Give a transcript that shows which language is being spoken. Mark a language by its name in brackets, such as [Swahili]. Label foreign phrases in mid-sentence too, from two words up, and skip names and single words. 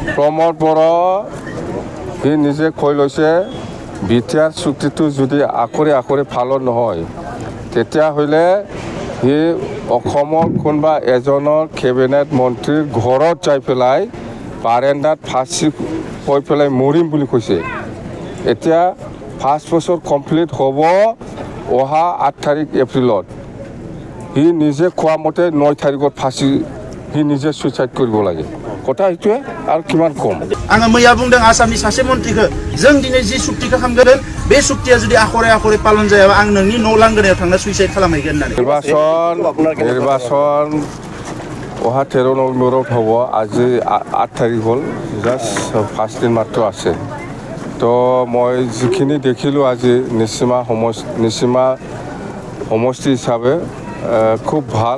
[Assamese] ৰমদ বৰ'ন সি নিজে কৈ লৈছে বিটিআৰ চুক্তিটো যদি আকৰে পালন নহয় তেতিয়াহ'লে সি অসমৰ কোনোবা এজনৰ কেবিনেট মন্ত্ৰীৰ ঘৰত যাই পেলাই বাৰেণ্ডাত ফাঁচি হৈ পেলাই মৰিম বুলি কৈছে। এতিয়া 5 বছৰ কমপ্লিট হ'ব অহা 8 তাৰিখ এপ্ৰিলত। সি নিজে কোৱা মতে 9 তাৰিখত ফাঁচি সি নিজে সুইচাইড কৰিব লাগে। কথা এইটোৱে আৰু কিমান কম। [Bodo] आङो मैया बुंदों आसामनि सासे मन्थ्रिखौ जों दिनै जि सुक्तिखौ खालामगोन बे सुक्तिया जुदि आखरे पालन जायाबा आं नोंनि न' लांगोनायाव थांना सुइसाइड खालामहैगोन होननानै। [Assamese] নিৰ্বাচন অহা 13 নৱেম্বৰত হ'ব। আজি 8 তাৰিখ হ'ল, জাষ্ট 5 দিন মাত্ৰ আছে। তো মই যিখিনি দেখিলোঁ আজি নিচিমা সমষ্টি হিচাপে খুব ভাল।